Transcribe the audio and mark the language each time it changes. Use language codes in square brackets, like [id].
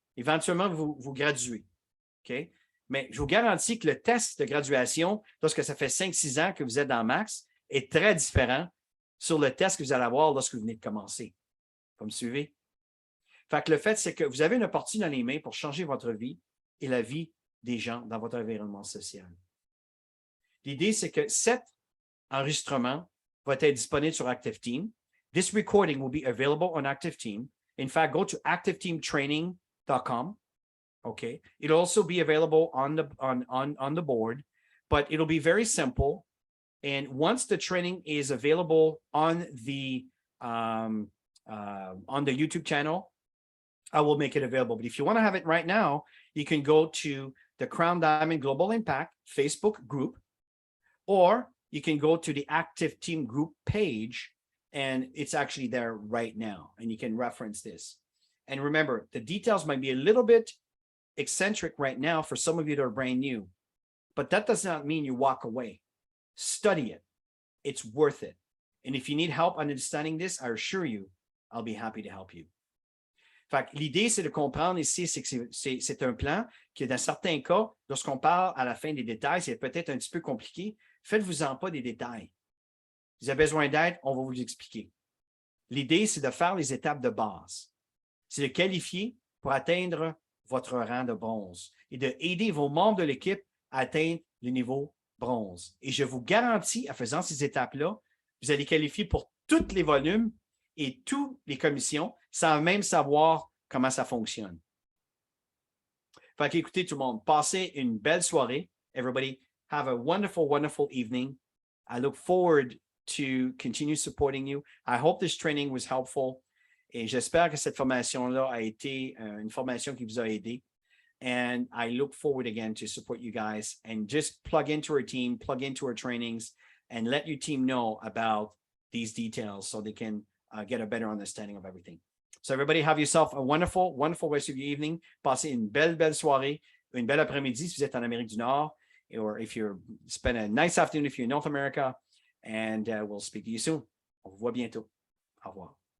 [fr] Éventuellement, vous graduez. OK? Mais je vous garantis que le test de graduation, lorsque ça fait 5-6 ans que vous êtes dans Max, est très différent sur le test que vous allez avoir lorsque vous venez de commencer. Vous me suivez? Fait que le fait, c'est que vous avez une opportunité dans les mains pour changer votre vie et la vie des gens dans votre environnement social. L'idée, c'est que cet enregistrement va être disponible sur Active Team. [en] This recording will be available on Active Team. In fact, go to activeteamtraining.com. Okay. It'll also be available on the board, but it'll be very simple. And once the training is available on the YouTube channel, I will make it available. But if you want to have it right now, you can go to the Crown Diamond Global Impact Facebook group, or you can go to the Active Team group page, and it's actually there right now, and you can reference this. And remember, the details might be a little bit eccentric right now for some of you that are brand new, but that does not mean you walk away. Study it. It's worth it. And if you need help understanding this, I assure you, I'll be happy to help you. [fr] Fait que l'idée, c'est de comprendre ici, c'est que c'est un plan qui, dans certains cas, lorsqu'on parle à la fin des détails, c'est peut-être un petit peu compliqué. Faites-vous-en pas des détails. Vous avez besoin d'aide, on va vous expliquer. L'idée, c'est de faire les étapes de base. C'est de qualifier pour atteindre votre rang de bronze et de aider vos membres de l'équipe à atteindre le niveau bronze. Et je vous garantis, en faisant ces étapes-là, vous allez qualifier pour tous les volumes et toutes les commissions sans même savoir comment ça fonctionne. Fait qu'écoutez tout le monde, passez une belle soirée. [en] Everybody, have a wonderful, wonderful evening. I look forward to continue supporting you. I hope this training was helpful. [fr] Et j'espère que cette formation-là a été une formation qui vous a aidé. [en] And I look forward again to support you guys and just plug into our team, plug into our trainings, and let your team know about these details so they can get a better understanding of everything. So everybody have yourself a wonderful, wonderful rest of your evening. [fr] Passez une belle, belle soirée, une belle après-midi si vous êtes en Amérique du Nord, [en] or if you're spend a nice afternoon if you're in North America, and we'll speak to you soon. [fr] On vous voit bientôt. Au revoir.